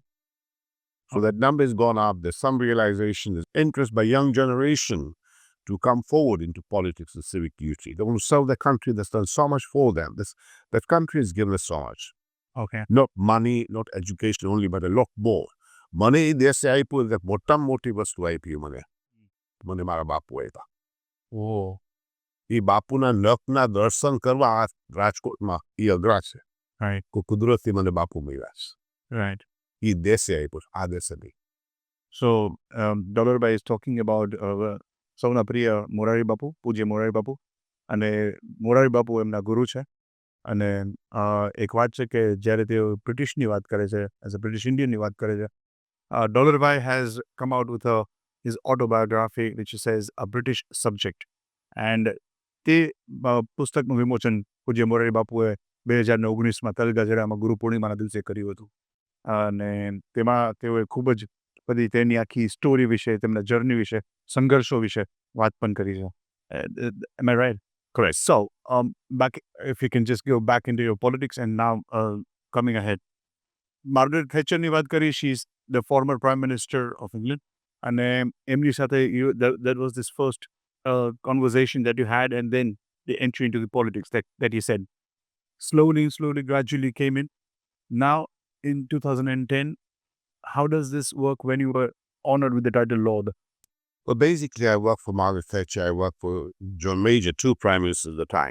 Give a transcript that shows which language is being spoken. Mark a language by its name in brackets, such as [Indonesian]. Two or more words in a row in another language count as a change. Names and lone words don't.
[English] So that number has gone up. There's some realization, there's interest by young generation to come forward into politics and civic duty. They want to serve the country that's done so much for them. That country has given us so much. Okay. Not money, not education only, but a lot more. Money, they say, [Gujarati] આપ્યું એટલે મોટી વસ્તુ આપી મને મારા બાપુ આપ્યા. એ બાપુના નખના દર્શન કરવા આ રાજકોટમાં એ અઘરા છે. [English] Right. [Gujarati] કુદરતી મને બાપુ મળ્યા છે. [English] Right. [Gujarati] એ દેશે આપ્યું, આ દેશે નહીં. [English] So Dolar Bhai is talking about [Gujarati] સૌના પ્રિય મોરારી બાપુ, પૂજ્ય મોરારી બાપુ, અને મોરારી બાપુ એમના ગુરુ છે. અને એક વાત છે કે જ્યારે તેઓ બ્રિટિશની વાત કરે છે, [English] as a British Indianની [Gujarati] વાત કરે છે, [English] Dolar Bhai has come out with his autobiography which says A British Subject. [Gujarati] And તે પુસ્તકનું વિમોચન પૂજ્ય મોરારી બાપુએ 2019માં તલગાજરામાં ગુરુ પૂર્ણિમાના દિવસે કર્યું હતું. અને તેમાં તેઓએ ખૂબ જ બધી તેની આખી સ્ટોરી વિશે, તેમના જર્ની વિશે, સંઘર્ષો વિશે વાત પણ કરી છે. [English] Am I right? Correct. So, back, if you can just go back into your politics and now coming ahead. [Gujarati] Margaret Thatcher ની વાત કરી, [English] she's the former Prime Minister of England. And [Gujarati] એમની સાથે [English] that was this first conversation that you had, and then the entry into the politics that you said slowly, gradually came in. Now, in 2010, how does this work when you were honored with the title Lord? Well, basically, I worked for Margaret Thatcher. I worked for John Major, two prime ministers at the time.